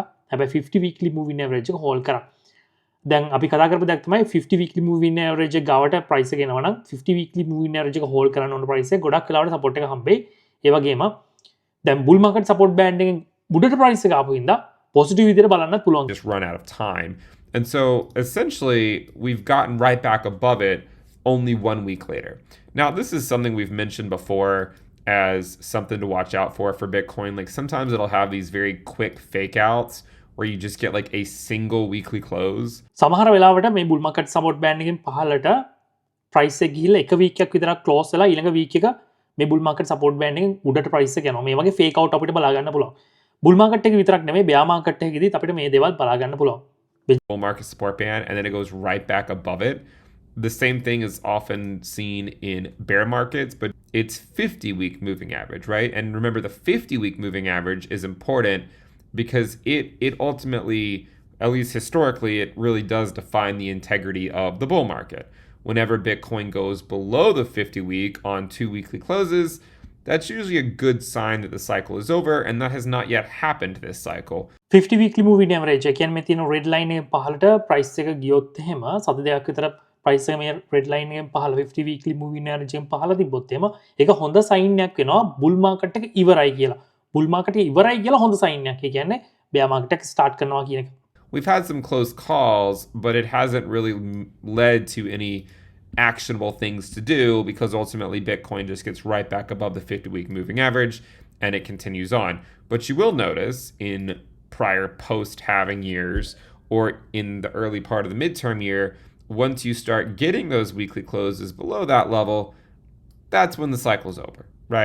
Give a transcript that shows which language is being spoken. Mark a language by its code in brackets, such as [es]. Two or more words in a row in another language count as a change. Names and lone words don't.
[si] හැබැයි [en] 50 weekly moving average [si] එක හෝල්ඩ් කරා. දැන් අපි කතා කරපු දෙයක් තමයි [en] 50 weekly moving average [si] එක ගාවට ප්‍රයිස් එක එනවා නම් [en] 50 weekly moving average [si] එක හෝල්ඩ් කරන්න ඕන ප්‍රයිස් එක ගොඩක් වෙලාවට සපෝට් එක හම්බෙයි. ඒ වගේම දැන් [en] bull market support band [si] එකෙන් උඩට ප්‍රයිස් එක ආපු හින්දා පොසිටිව් විදිහට බලන්නත් පුළුවන්. [en] just run out of time. And so essentially we've gotten right back above it only 1 week later. Now this is something we've mentioned before as something to watch out for Bitcoin. Like sometimes it'll have these very quick fake outs where you just get like a single weekly close. [si] සමහර වෙලාවට මේ [en] bull market support band [si] එකෙන් පහළට ප්‍රයිස් එක ගිහිල්ලා එක වීක් එකක් විතරක් ක්ලෝස් වෙලා ඊළඟ වීක් එක මේ [en] bull market support band [si] එකෙන් උඩට ප්‍රයිස් එක යනවා. මේ වගේ [en] fake out [si] අපිට බලා ගන්න පුළුවන්. [en] bull market [si] එක විතරක් නෙමෙයි [en] bear market [si] එකේදීත් අපිට මේ දේවල් බලා ගන්න පුළුවන්. [en] Bull market support band, and then it goes right back above it. The same thing is often seen in bear markets, but it's 50-week moving average, right? And remember, the 50-week moving average is important because it ultimately, at least historically, it really does define the integrity of the bull market. Whenever Bitcoin goes below the 50-week on 2 weekly closes, that's usually a good sign that the cycle is over, and that has not yet happened this cycle. 50 weekly moving average [si] එක කියන්නේ මේ තියෙන [en] red line [si] එක පහළට price එක ගියොත් එහෙම සති දෙකක් විතර price එක මේ [en] red line [si] එකෙන් පහළ [en] 50 weekly moving average [si] එකෙන් පහළ තිබ්බොත් එහෙම ඒක හොඳ sign එකක් වෙනවා [en] bull market [si] එක ඉවරයි කියලා. [en] bull market [si] එක ඉවරයි කියලා හොඳ sign එකක්. ඒ කියන්නේ [en] bear market [si] එක start කරනවා කියන එක. [en] We've had some close calls, but it hasn't really led to any actionable things to do because ultimately Bitcoin just gets right back above the 50-week moving average and it continues on. But you will notice in prior post-halving years or in the early part of the midterm year, once you start getting those weekly closes below that level, that's when the cycle's over, right?